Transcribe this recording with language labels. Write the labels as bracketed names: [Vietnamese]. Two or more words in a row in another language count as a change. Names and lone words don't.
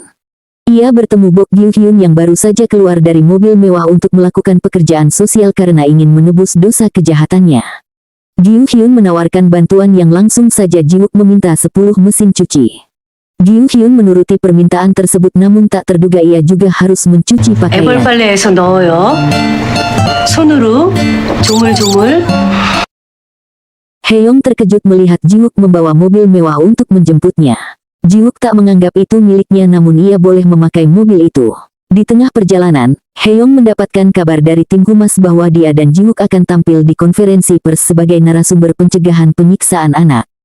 [Indonesian] Ia bertemu Bok Gi-hyun yang baru saja keluar dari mobil mewah untuk melakukan pekerjaan sosial karena ingin menebus dosa kejahatannya. Gi-hyun menawarkan bantuan yang langsung saja Jiwok meminta 10 mesin cuci. Gi-hyun menuruti permintaan tersebut, namun tak terduga ia juga harus mencuci pakaian. [Korean] 애벌빨래에서 넣어요. 손으로 조물조물. [Indonesian] Heyong terkejut melihat Jiwok membawa mobil mewah untuk menjemputnya. Jiwok tak menganggap itu miliknya, namun ia boleh memakai mobil itu. Di tengah perjalanan, Heyong mendapatkan kabar dari tim humas bahwa dia dan Jiwok akan tampil di konferensi pers sebagai narasumber pencegahan penyiksaan anak.